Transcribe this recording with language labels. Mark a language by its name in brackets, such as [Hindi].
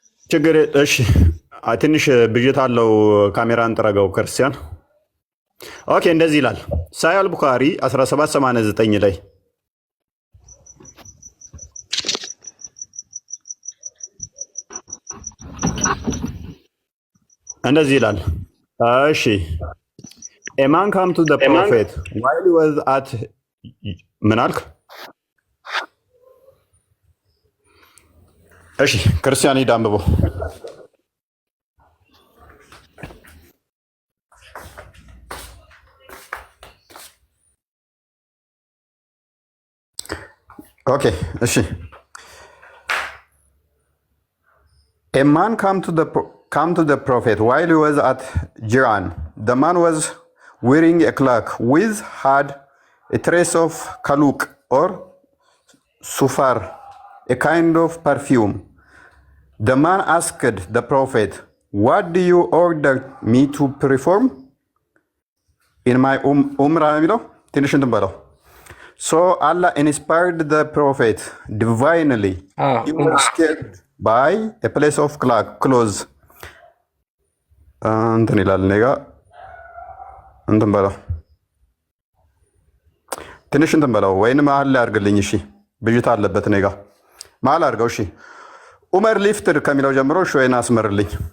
[Amharic] ችግር እሺ። ትንሽ ብዥታ አለው። ካሜራን ጥረገው ክርስቲያን። ኦኬ እንደዚህ ይላል ሳሂህ ቡኻሪ 1789 ላይ እንደዚህ ይላል። እሺ [English] a man come to the prophet while he was at [Amharic] ምን አልክ? እሺ ክርስቲያን ሂድ አንብበው። ኦኬ እሺ [English] a man come to the prophet while he was at Jiran. The man was wearing a cloak with had a trace of kaluk or sufar, a kind of perfume. The man asked the prophet, what do you order me to perform in my umrah? [Amharic] ትንሽ እንትን በለው። [English] So Allah inspired the prophet divinely. He was scared by a place of clothes. [Amharic] እንትን ይላል እኔ ጋ እንትን በለው ትንሽ እንትን በለው ወይንም መሀል ላይ አድርግልኝ። እሺ ብዥታ አለበት እኔ ጋ መሀል አድርገው። እሺ ኡመር ሊፍትድ ከሚለው ጀምሮ እሺ ወይን አስመርልኝ።